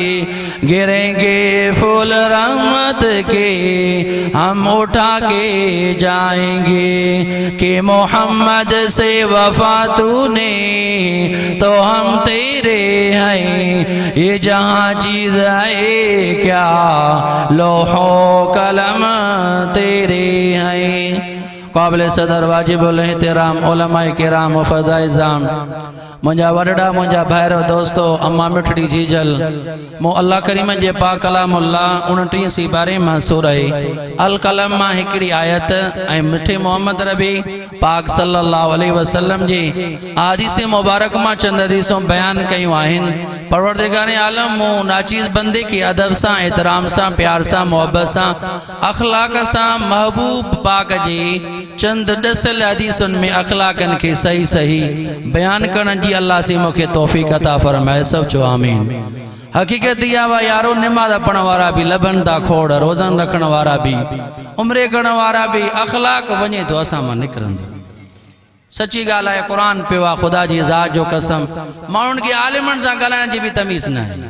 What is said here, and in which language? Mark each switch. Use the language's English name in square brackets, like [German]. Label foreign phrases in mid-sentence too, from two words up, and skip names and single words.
[Urdu] گریں گے پھول رحمت کے ہم اٹھا کے جائیں گے کہ محمد سے وفا تو نے تو ہم تیرے ہیں. یہ جہاں چیز ہے کیا لوح قلم تیرے ہیں. [Sindhi] काबिल सदर वाजिब एहतराम उलमाए किराम व फ़ज़ाए ज़ाम मुंहिंजा वॾड़ा मुंहिंजा भाइरो दोस्तो अम्मा मिठड़ी जीजल मो अल्लाह करीम जे पाक कलामुल्लाह 29 सी 12 मां सूरह अल कलम मां हिकिड़ी आयत ऐं मिठे मोहम्मद रबी पाक [Arabic] صلى الله عليه وسلم [Sindhi] जी हदीस मुबारक मां चंद हदीसूं बयान कयूं आहिनि। परवरदिगार आलम मो नाचीज़ बंदे के अदब सां एहतराम सां प्यार सां मोहब्बत सां अखलाक सां महबूब पाक जी चंद दसल हदीसुनि में अखलाकन के सही सही बयान करण जी अल्लाह से मूंखे तौफीक अता फरमाए। सब चो आमीन। हकीकत इहा वा यारो निमाज़ पढ़ण वारा भी लभन था खोड़, रोज़न रखण वारा भी, उम्रे करण वारा भी, अखलाक वञे तो असां मां निकिरंदो। सच्ची ॻाल्हि आहे, क़ुरान पियो आहे, ख़ुदा जी ज़ात जो कसम माण्हुनि खे आलिमनि सां ॻाल्हाइण जी बि तमीज़ न आहे।